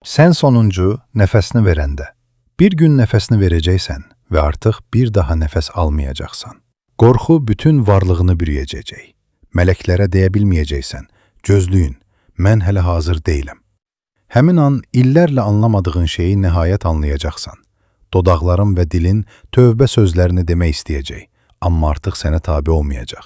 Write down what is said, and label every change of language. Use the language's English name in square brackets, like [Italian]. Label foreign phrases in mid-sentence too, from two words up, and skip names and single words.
[Turkish] Sen sonuncu nefesini verende. Bir gün nefesini vereceksen ve artık bir daha nefes almayacaksan. [Azerbaijani] Qorxu bütün varlığını bürüyəcək. Mələklərə deyə bilməyəcəksən, gözlüyün, mən hələ hazır deyiləm. Həmin an illərlə anlamadığın şeyi nəhayət anlayacaqsan. Dodaqların və dilin tövbə sözlərini demək istəyəcək, amma artıq sənə tabe olmayacaq.